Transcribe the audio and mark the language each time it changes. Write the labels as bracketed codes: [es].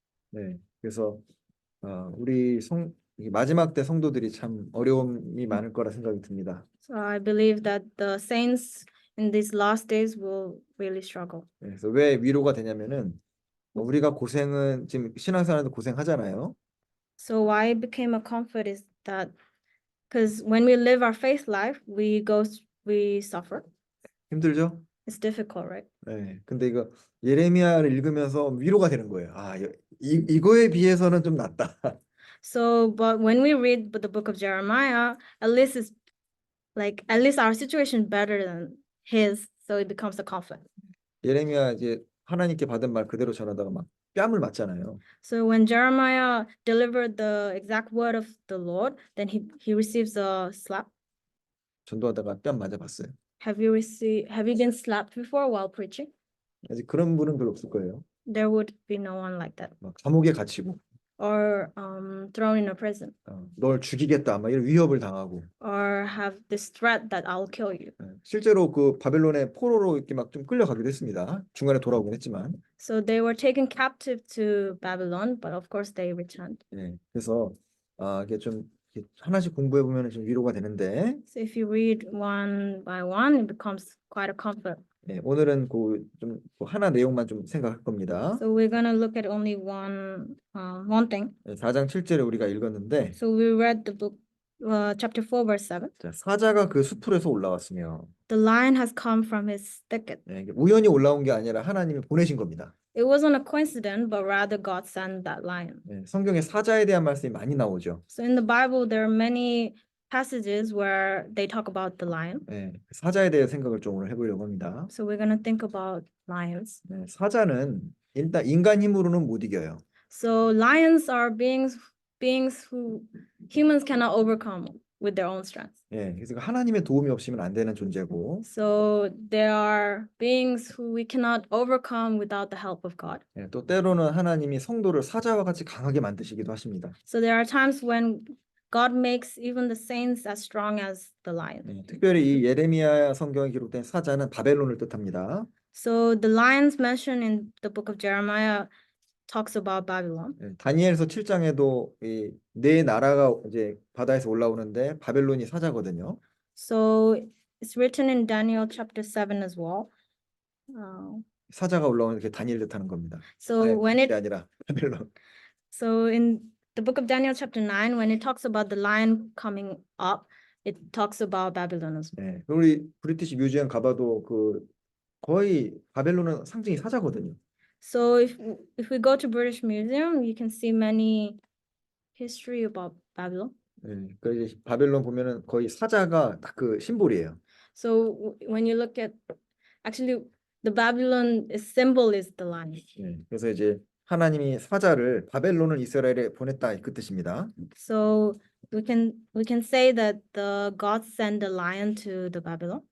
[ko] 네, 그래서 우리 이 마지막 때 성도들이 참 어려움이 많을 거라 생각이 듭니다. [en] So I believe that the saints in these last days will really struggle. [ko] 네, 그래서 왜 위로가 되냐면은 우리가 고생은 지금 신앙생활도 고생하잖아요. [en] So why it became a comfort is that because when we live our faith life, we suffer. [ko] 힘들죠? [en] It's difficult, right? [ko] 네, 근데 이거 예레미야를 읽으면서 위로가 되는 거예요. 이거에 비해서는 좀 낫다. [en] So, but when we read the book of Jeremiah, at least it's like at least our situation better than his, so it becomes a comfort. [ko] 예레미야 이제 하나님께 받은 말 그대로 전하다가 막 뺨을 맞잖아요. [en] So when Jeremiah delivered the exact word of the Lord, then he receives a slap. [ko] 전도하다가 뺨 맞아봤어요. [en] Have you been slapped before while preaching? [ko] 아직 그런 분은 별로 없을 거예요. [en] There would be no one like that. [ko] 막 감옥에 갇히고 [en] Or thrown in a prison, [ko] 널 죽이겠다 막 이런 위협을 당하고 [en] or have this threat that I'll kill you. [ko] 실제로 그 바벨론의 포로로 이렇게 막 좀 끌려가기도 했습니다. 중간에 돌아오긴 했지만. [en] So they were taken captive to Babylon, but of course they returned. [ko] 네, 그래서 이게 좀 이렇게 하나씩 공부해 보면 좀 위로가 되는데. [en] So if you read one by one, it becomes quite a comfort. [ko] 네, 오늘은 좀 하나 내용만 좀 생각할 겁니다. [en] So we're gonna look at only one thing. [ko] 4장 7절에 우리가 읽었는데. [en] So we read the book, chapter 4, verse 7. [ko] 자, 사자가 그 숲풀에서 올라왔으며. [en] The lion has come from his thicket. [ko] 네, 이게 우연히 올라온 게 아니라 하나님이 보내신 겁니다. [en] It wasn't a coincidence, but rather God sent that lion. [ko] 네, 성경에 사자에 대한 말씀이 많이 나오죠. [en] So in the Bible, there are many passages where they talk about the lion. [ko] 네, 사자에 대해 생각을 좀 오늘 해보려고 합니다. [en] So we're gonna think about lions. [ko] 네, 사자는 일단 인간 힘으로는 못 이겨요. [en] So lions are beings who humans cannot overcome with their own strength. [ko] 예, 그래서 하나님의 도움이 없으면 안 되는 존재고. [en] So there are beings who we cannot overcome without the help of God. [ko] 예, 또 때로는 하나님이 성도를 사자와 같이 강하게 만드시기도 하십니다. [en] So there are times when God makes even the saints as strong as the lion. [ko] 예, 특별히 이 예레미야 성경에 기록된 사자는 바벨론을 뜻합니다. [en] So the lions mentioned in the book of Jeremiah talks about Babylon. [ko] 예, 다니엘서 7장에도 네 나라가 이제 바다에서 올라오는데 바벨론이 사자거든요. [en] So it's written in Daniel chapter 7 as well. [ko] 사자가 올라오는 게 다니엘 뜻하는 겁니다. [en] So when [ko] 그게 아니라 바벨론. [en] So in the book of Daniel chapter 9, when it talks about the lion coming up, it talks about Babylon as well. [ko] 예, 우리 브리티시 뮤지엄 가봐도 거의 바벨론은 상징이 사자거든요. [en] So if we go to British Museum, you can see many history about Babylon. [ko] 예, 그 이제 바벨론 보면은 거의 사자가 딱 그 심볼이에요. [en] So when you look at, actually, the Babylon symbol is the lion. [ko] 예, 그래서 이제 하나님이 사자를 바벨론을 이스라엘에 보냈다 그 뜻입니다. [en] So we can say that the God sent the lion to the Babylon.